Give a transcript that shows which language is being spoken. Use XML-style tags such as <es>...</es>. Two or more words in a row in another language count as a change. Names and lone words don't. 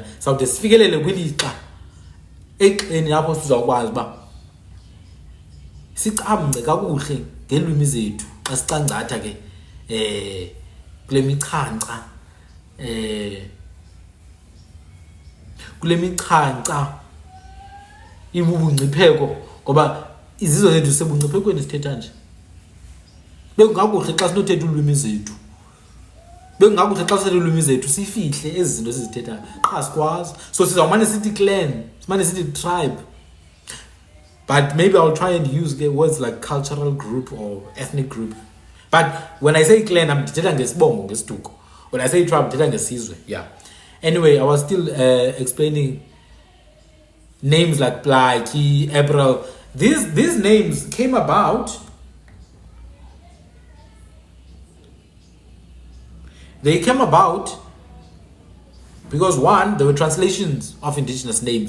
<xh>Sawude sifikelele kwilixa exeni apho sizawukwazi uba sicamngce kakuhle ngeelwimi zethu xa sicangcatha ke kule michanca ibubungcipheko, ngoba izizwe zethu sebungciphekweni sithetha nje. Bekungakuhle xa sinothetha ulwimi zethu. Bekungakuhle xa sithetha ulwimi zethu sifihle ezi zinto sizithethayo. Xa sikwazi. So sizawumane sithi clan, simane sithi tribe.</xh> <en>But maybe I'll try and use words like cultural group or ethnic group. But when I say clan, I'm</en> <xh>ndithetha ngesibongo, ngesiduko.</xh> <en>When I say tribe,</en> <xh>ndithetha ngesizwe.</xh> <en>Yeah. Anyway, I was still explaining names like Plaiki, April. These names came about. They came about because one, there were translations of indigenous names.</en>